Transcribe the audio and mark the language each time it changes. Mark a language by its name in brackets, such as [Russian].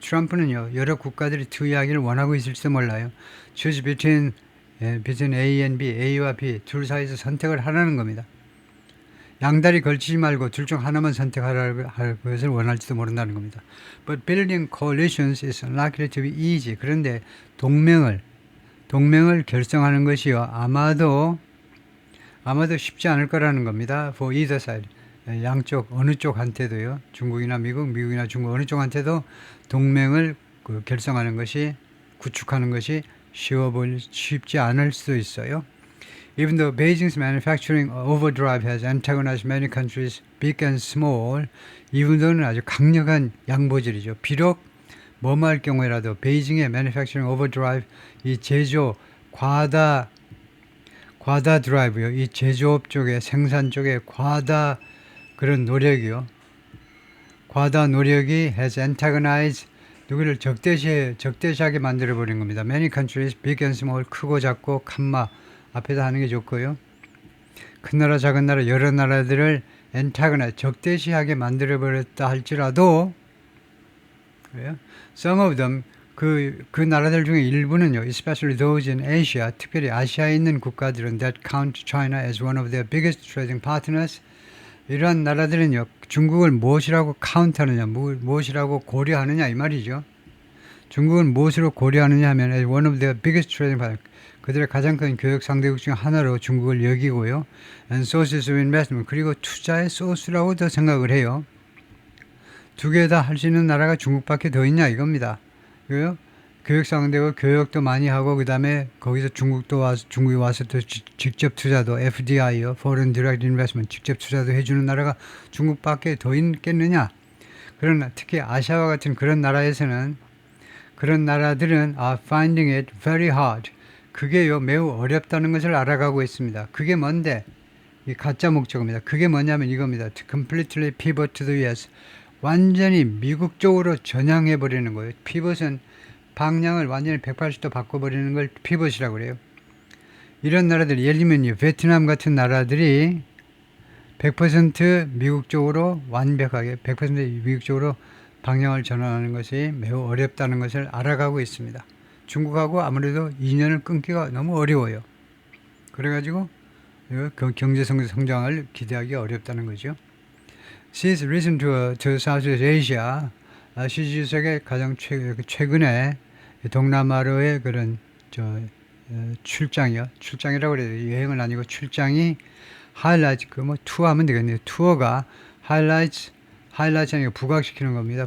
[Korean] 트럼프는요, 여러 국가들이 투이하기를 원하고 있을지도 몰라요. [English] Choose between A and B, [Korean] A와 B 둘 사이에서 선택을 하라는 겁니다. 양다리 걸치지 말고 둘 중 하나만 선택하라는 것을 원할지도 모른다는 겁니다. [English] But building coalitions is unlikely to be easy. [Korean] 그런데 동맹을 결성하는 것이요, 아마도 쉽지 않을 거라는 겁니다. [English] For either side. [Korean] 양쪽 어느 쪽한테도요. 중국이나 미국이나 중국 어느 쪽한테도 동맹을 결성하는 것이 구축하는 것이 쉽지 않을 수도 있어요. [English] Even though Beijing's manufacturing overdrive has antagonized many countries, big and small, even though는 [Korean] 아주 강력한 양보질이죠. 비록 뭐뭐 할 경우에라도 베이징의 [English] manufacturing overdrive [Korean] 이 제조 과다 드라이브요. 이 제조업 쪽에 생산 쪽에 과다 그런 노력이요. 과다 노력이 [English] has antagonized [Korean] 누구를 적대시하게 만들어버린 겁니다. [English] Many countries, big and small, [Korean] 크고 작고 칸마 앞에다 하는 게 좋고요. 큰 나라 작은 나라 여러 나라들을 antagonize 적대시하게 만들어버렸다 할지라도 그래요? [English] Some of them [Korean] 그 나라들 중에 일부는요, [English] especially those in Asia, [Korean] 특별히 아시아에 있는 국가들은 [English] that count China as one of their biggest trading partners. [Korean] 이러한 나라들은요, 중국을 무엇이라고 카운트하느냐, 무엇이라고 고려하느냐 이 말이죠. 중국은 무엇으로 고려하느냐 하면 [English] as one of their biggest trading partners. [Korean] 그들의 가장 큰 교역 상대국 중 하나로 중국을 여기고요. [English] And sources of investment. [Korean] 그리고 투자의 소스라고도 생각을 해요. 두 개 다 할 수 있는 나라가 중국밖에 더 있냐 이겁니다. 그리고 교역 상대국 교역도 많이 하고 그 다음에 거기서 중국이 와서 또 직접 투자도 FDI요, Foreign Direct Investment 직접 투자도 해주는 나라가 중국밖에 더 있겠느냐. 그러나 특히 아시아와 같은 그런 나라에서는 그런 나라들은 [English] are finding it very hard. [Korean] 그게요 매우 어렵다는 것을 알아가고 있습니다. 그게 뭔데? 이 가짜 목적입니다. 그게 뭐냐면 이겁니다. [English] To completely pivot to the US. [Korean] 완전히 미국 쪽으로 전향해 버리는 거예요. 피벗은 방향을 완전히 180도 바꿔버리는 걸 피벗이라고 그래요. 이런 나라들 예를 들면 베트남 같은 나라들이 100% 미국 쪽으로 완벽하게 100% 미국 쪽으로 방향을 전환하는 것이 매우 어렵다는 것을 알아가고 있습니다. 중국하고 아무래도 인연을 끊기가 너무 어려워요. 그래가지고 경제 성장을 기대하기 어렵다는 거죠. [English] She's recent to Southeast Asia. [Korean] 시 주석의 가장 최근에 동남아로의 그런 출장이라고 그래요. 여행은 아니고 출장이 하이라이트 투어하면 되겠네요. 투어가 하이라이트 아니고 부각시키는 겁니다.